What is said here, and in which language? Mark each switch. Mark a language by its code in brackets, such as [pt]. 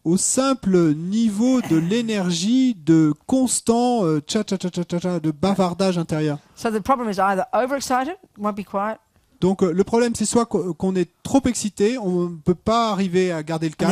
[fr] Au simple niveau de l'énergie de constant de bavardage intérieur. [en] So the problem is either overexcited, won't be quiet. [fr] Donc le problème, c'est soit qu'on est trop excité, on ne peut pas arriver à garder le calme.